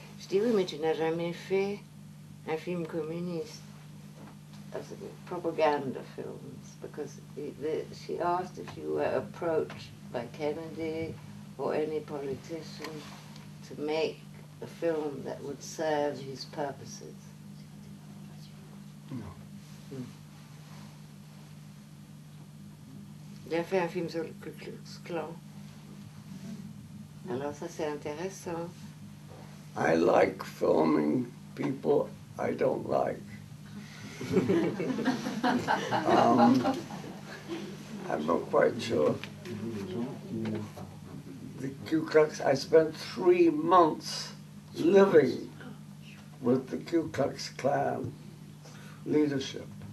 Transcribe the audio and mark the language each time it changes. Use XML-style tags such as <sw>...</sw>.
<fr>Je dis oui, mais tu n'as jamais fait un film communiste.</fr> <en>Propaganda films, because she asked if you were approached by Kennedy or any politician to make a film that would serve his purposes. No.</en> <fr>Il a fait un film sur le Ku Klux Klan. Alors ça c'est intéressant.</fr> <en>I like filming people I don't like. I'm not quite sure. The Ku Klux, I spent 3 months living with the Ku Klux Klan leadership.</en>